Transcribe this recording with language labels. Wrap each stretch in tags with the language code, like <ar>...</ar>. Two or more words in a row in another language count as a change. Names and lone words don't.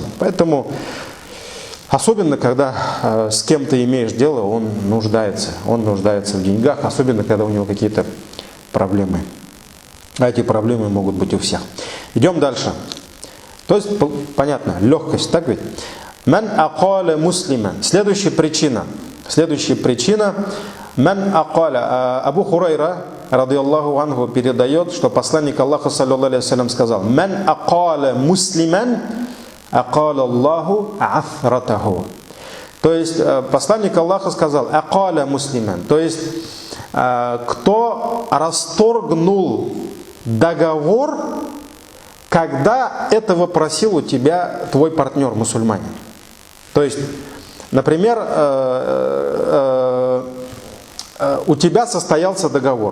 <ru>Поэтому особенно, когда с кем-то имеешь дело, он нуждается в деньгах, особенно, когда у него какие-то проблемы. А эти проблемы могут быть у всех. Идем дальше. То есть, понятно, легкость, так ведь?</ru> <ar>من أقال مسلما.</ar> <ru>Следующая причина.</ru> <ar>من أقال. أبو هريرة رضي الله عنه,</ar> <ru>передает, что посланник Аллаха,</ru> <ar>صلى الله عليه وسلم,</ar> <ru>сказал:</ru> <ar>من أقال مسلما أقال الله عثرته.</ar> <ru>То есть посланник Аллаха сказал:</ru> <ar>أقال مسلما.</ar> <ru>То есть кто расторгнул договор, когда этого просил у тебя твой партнер мусульманин. То есть, например, у тебя состоялся договор.</ru>